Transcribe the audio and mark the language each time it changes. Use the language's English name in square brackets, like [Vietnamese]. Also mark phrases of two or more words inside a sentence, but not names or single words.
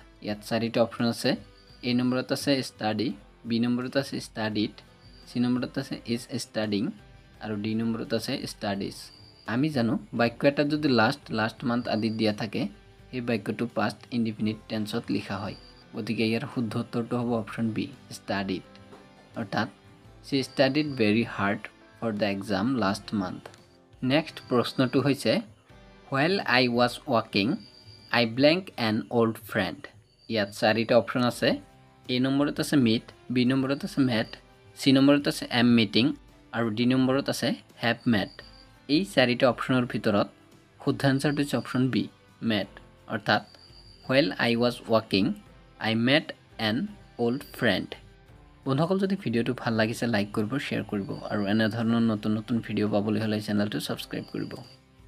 [Assamese] ইয়াত চাৰিটা অপশ্যন আছে এ নম্বৰত আছে ষ্টাডি বি নম্বৰত আছে ষ্টাডিড সি নম্বৰত আছে [English] is studying [Assamese] আৰু ডি নম্বৰত আছে ষ্টাডিজ আমি জানো বাক্য এটা যদি [English] last month [Assamese] আদি দিয়া থাকে এই বাক্যটো [English] past indefinite [Assamese] টেন্সত লিখা হয় গতিকে ইয়াৰ শুদ্ধ উত্তৰটো হ'ব অপশ্যন বি ষ্টাডিড অৰ্থাৎ [English] she studied very hard for the exam last month next [Assamese] প্ৰশ্নটো হৈছে [English] while I was walking I blank an old friend [Assamese] ইয়াত চাৰিটা অপশ্যন আছে এ নম্বৰত আছে meet বি নম্বৰত আছে met সি নম্বৰত আছে [English] am meeting [Assamese] আৰু ডি নম্বৰত আছে [English] have met [Assamese] এই চাৰিটা অপশ্যনৰ ভিতৰত শুদ্ধ আনসাৰটো হৈছে অপশ্যন বি met অৰ্থাৎ [English] while I was walking I met an old friend [Assamese] বন্ধুসকল যদি ভিডিওটো ভাল লাগিছে লাইক কৰিব শেয়াৰ কৰিব আৰু এনে ধৰণৰ নতুন ভিডিও পাবলৈ হলে চেনেলটো সাবস্ক্ৰাইব কৰিব